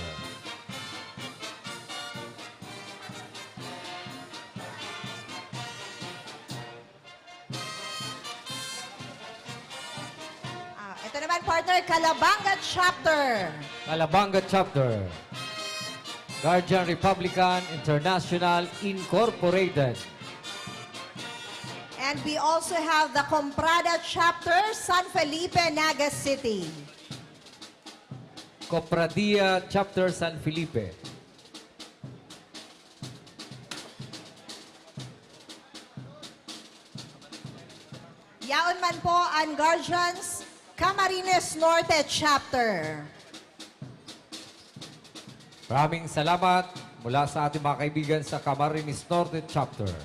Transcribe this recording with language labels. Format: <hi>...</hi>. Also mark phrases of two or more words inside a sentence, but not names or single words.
<tl>Ito naman partner, Calabanga Chapter. Calabanga Chapter. Guardian Republican International Incorporated.</tl> <en>And we also have the Comprada Chapter, San Felipe, Naga City. Copradia Chapter San Felipe.</en> <bik>Yaon man po ang Guardians Camarines Norte Chapter.</bik> <tl>Maraming salamat mula sa ating mga kaibigan sa Camarines Norte Chapter.</tl>